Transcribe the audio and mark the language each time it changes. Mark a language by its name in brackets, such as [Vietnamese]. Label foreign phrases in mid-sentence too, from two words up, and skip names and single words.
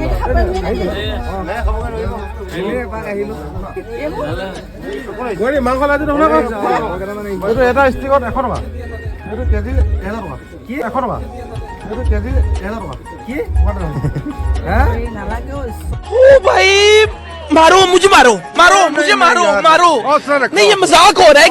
[Assamese] মাংস লাইটো এইটো এটা ষ্টিকত 100 টকা, এইটো কেজি 1000 টকা। কি 100 টকা? এইটো কেজি 1000 টকা। কি [Hindi] मारो मुझे मारो नहीं ये मजाक हो रहा है।